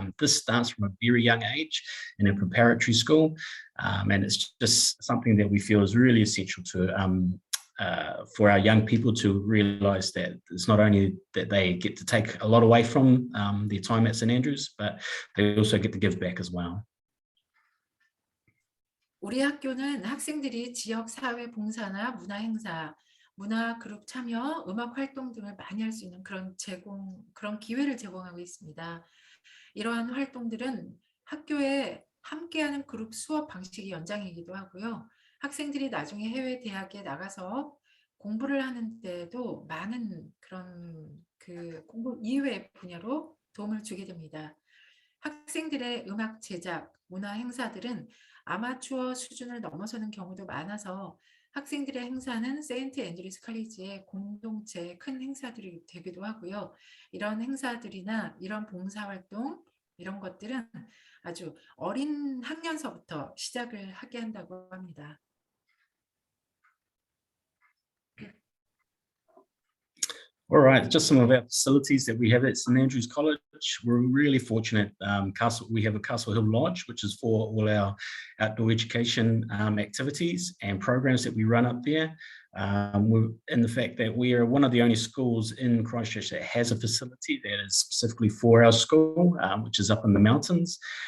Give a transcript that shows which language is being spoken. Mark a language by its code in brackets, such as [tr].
[en] This starts from a very young age in a preparatory school, and it's just something that we feel is really essential to for our young people to realise that it's not only that they get to take a lot away from their time at St Andrews, but they also get to give back as well. [ko] 우리 학교는 학생들이 지역 사회 봉사나 문화 행사, 문화 그룹 참여, 음악 활동 등을 많이 할 수 있는 그런 기회를 제공하고 있습니다. 이러한 활동들은 학교에 함께하는 그룹 수업 방식의 연장이기도 하고요. 학생들이 나중에 해외 대학에 나가서 공부를 하는데도 많은 그런 공부 이외의 분야로 도움을 주게 됩니다. 학생들의 음악 제작, 문화 행사들은 아마추어 수준을 넘어서는 경우도 많아서 학생들의 행사는 세인트 앤드류스 컬리지의 공동체 큰 행사들이 되기도 하고요. 이런 행사들이나 이런 봉사활동, 이런 것들은 아주 어린 학년서부터 시작을 하게 한다고 합니다. [en] All right, just some of our facilities that we have at St Andrews College. We're really fortunate. We have a Castle Hill Lodge, which is for all our outdoor education activities and programs that we run up there. In the fact that we are one of the only schools in Christchurch that has a facility that is specifically for our school, which is up in the mountains.